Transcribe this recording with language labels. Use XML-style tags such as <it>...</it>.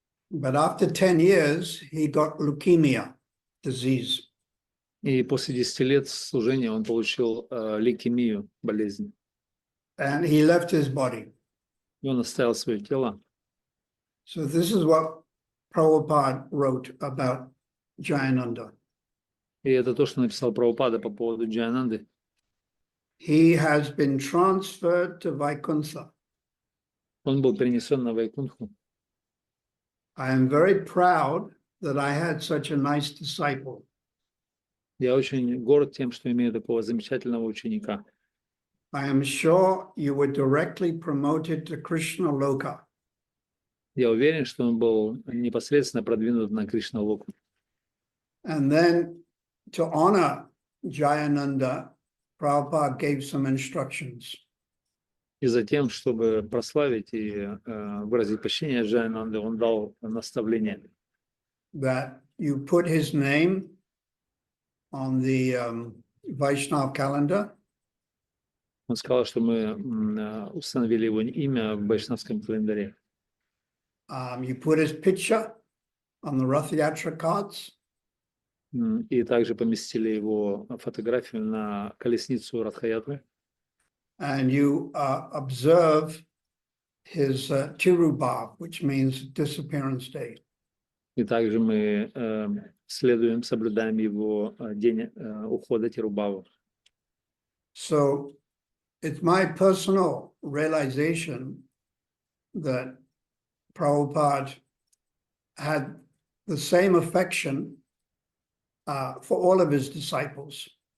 <en>But after 10 years, he got leukemia disease.</en> <ru>И после 10 лет служения он получил лейкемию, болезнь.</ru> <en>And he left his body.</en> <ru>И он оставил свое тело.</ru> <en>So this is what Prabhupada wrote about Jayananda.</en> <ru>И это то, что написал Прабхупада по поводу Джаянанды.</ru> <en>He has been transferred to Vaikuntha.</en> <ru>Он был перенесен на Вайкунтху.</ru> <en>I am very proud that I had such a nice disciple.</en> <ru>Я очень горд тем, что имею такого замечательного ученика.</ru> <en>I am sure you were directly promoted to Krishna Loka.</en> <ru>Я уверен, что он был непосредственно продвинут на Кришна-локу.</ru> <en>And then to honor Jayananda, Prabhupada gave some instructions.</en> <ru>И затем, чтобы прославить и выразить почтение Джаянанде, он дал наставление.</ru> <en>That you put his name on the Vaishnav calendar.</en> <ru>Он сказал, что мы установили его имя в вайшнавском календаре.</ru> <en>You put his picture on the Rath Yatra cards.</en> <ru>И также поместили его фотографию на колесницу Радха-ятры.</ru> <en>And you observe his Tirubhav, which means disappearance day.</en> <ru>И также мы соблюдаем его день ухода Тирубаву.</ru> <en>So it's my personal realization that Prabhupada had the same affection for all of his disciples.</en>